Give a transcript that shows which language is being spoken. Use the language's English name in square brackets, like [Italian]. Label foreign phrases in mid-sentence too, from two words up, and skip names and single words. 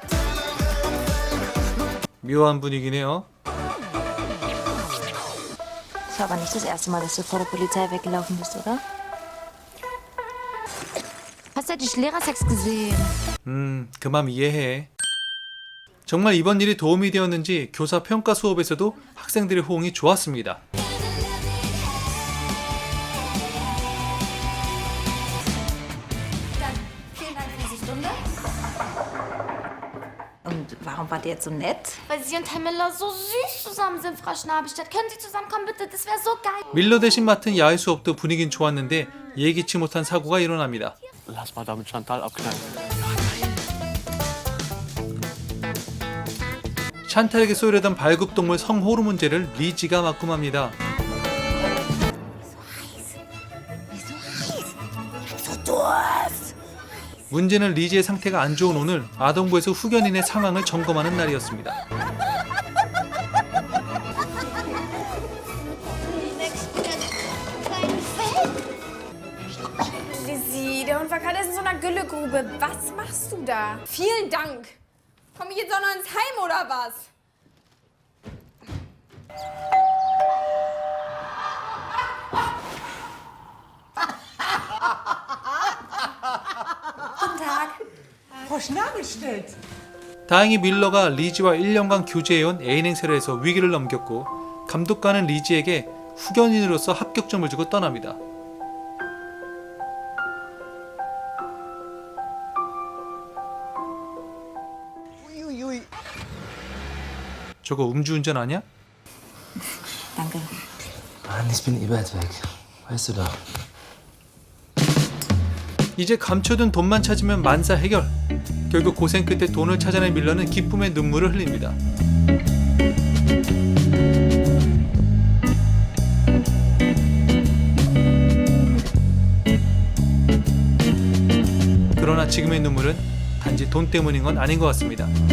[Korean] 묘한 분위기네요. [German] Das war aber nicht das erste Mal, dass du vor der Polizei weggelaufen bist, oder? Hast du die Lehrersex gesehen? [Korean] 그 맘 이해해. 정말 이번 일이 도움이 되었는지 교사 평가 수업에서도 학생들의 호응이 좋았습니다. [German] Stunde. Und warum wart ihr jetzt so nett? Weil Sie und Herr Miller so süß zusammen sind, Frau Schnabelstadt. Können Sie zusammenkommen, bitte? Das wäre so geil. [Korean] 밀러 대신 맡은 야외 수업도 분위긴 좋았는데 예기치 못한 사고가 일어납니다. [German] Lass mal damit Chantal abknallen. [Korean] 샨탈에게 쏘려던 발급동물 성호르 문제를 리지가 맡고 맙니다. 문제는 리지의 상태가 안 좋은 오늘 아동부에서 후견인의 상황을 점검하는 날이었습니다. [German] Lizzie, der Hund war gerade in so einer Güllegrube. Was machst du da? Vielen Dank. Komm ich jetzt auch noch ins Heim oder was? Frau Schnabelstedt. [Korean] 다행히 밀러가 리지와 1년간 교제해온 애인 행세를 해서 위기를 넘겼고 감독관은 리지에게 후견인으로서 합격점을 주고 떠납니다. 저거 음주운전 아니야? [German] Danke. Mann, ich bin weit weg. Weißt du doch. [Korean] 이제 감춰둔 돈만 찾으면 만사 해결. 결국 고생 끝에 돈을 찾아낸 밀러는 기쁨의 눈물을 흘립니다. 그러나 지금의 눈물은 단지 돈 때문인 건 아닌 것 같습니다.